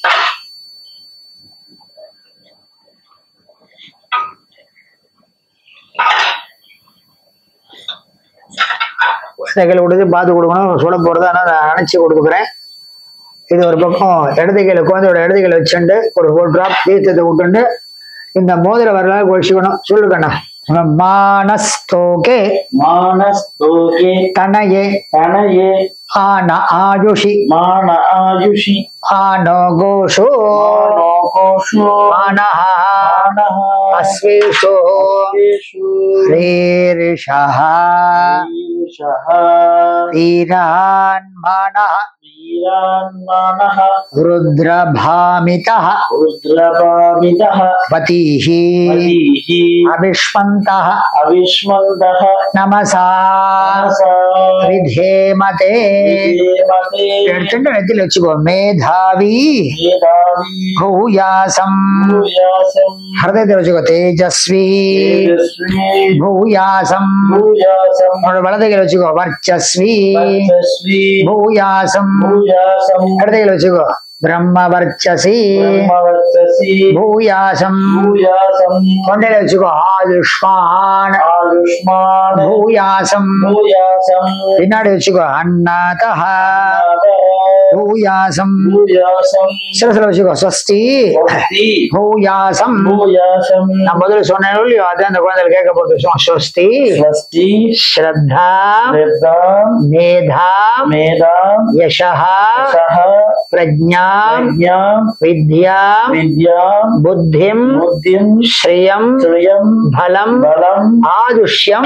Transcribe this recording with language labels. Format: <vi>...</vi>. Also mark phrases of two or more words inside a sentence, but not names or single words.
<ta>குழந்தை கையில கொடுத்து பார்த்து கொடுக்கணும். சுட போறது ஆனால் நான் அணைச்சி கொடுக்குறேன். இது ஒரு பக்கம் இடது கையில குழந்தையோட இடது கையில வச்சுண்டு ஒரு டிராப் தீர்த்தத்தை விட்டுண்டு இந்த மோதிர வரலாறு கோஷிக்கணும். சொல்லுக்கண்ணா.</ta> <sa>मानस्तोके मानस्तोके तनये तनये आन आयुषि मान आयुषि आनो गोषो मानो कोषो मानः मानः अस्वेषो अस्वेषु रीरिषः ईशः वीरान् मानः वीरान्मानः रुद्रभामितः रुद्रभामितः पतिः पतिः अविष्मन्तः अविष्मन्तः नमसा मनसा विधेमते विधेमते</sa> <ta>எடுத்துட்டு நெத்தில வச்சுக்கோ. மேதாவி</ta> <sa>मेधावी भूयासं भूयासं</sa> <ta>ஹிருதயத்தில் வச்சுக்கோ. தேஜஸ்வி</ta> <sa>तेजस्वी भूयासं भूयासं</sa> <ta>உன்னோட வலதைகள் வச்சுக்கோ. வர்ச்சஸ்வி</ta> <sa>वर्चस्वी भूयाசம் भूयासं</sa> <ta>இடதைகள் வச்சுக்கோ. பிரம்மவர்ச்சசி</ta> <sa>ब्रह्मवर्चसी भूयासம் भूयासं</sa> <ta>தொண்டையில வச்சுக்கோ. ஆயுஷ்மான்</ta> <sa>आयुष्मान भूयासம் भूयासं</sa> <ta>பின்னாடி வச்சுக்கோ.</ta> <sa>अन्नदः भूयासम् भूयासं</sa> <ta>சிரசில வச்சுக்கோ. ஸ்வஸ்தி</ta> <sa>स्वस्ति भूयासம். भूयासं</sa> <ta>நான் முதல்ல சொன்னேன் இல்லையோ, அதான் அந்த குழந்தைகள் கேட்க போகுது.</ta> <sa>ஸ்வஸ்தி स्वस्ति ஸ்ரத்தா श्रद्धां மேதா मेधां யசஹ सह प्रज्ञां ज्ञां विद्यां विद्यां बुद्धिं बुद्धिं श्रियं श्रियं बलं बलम् आयुष्यं</sa>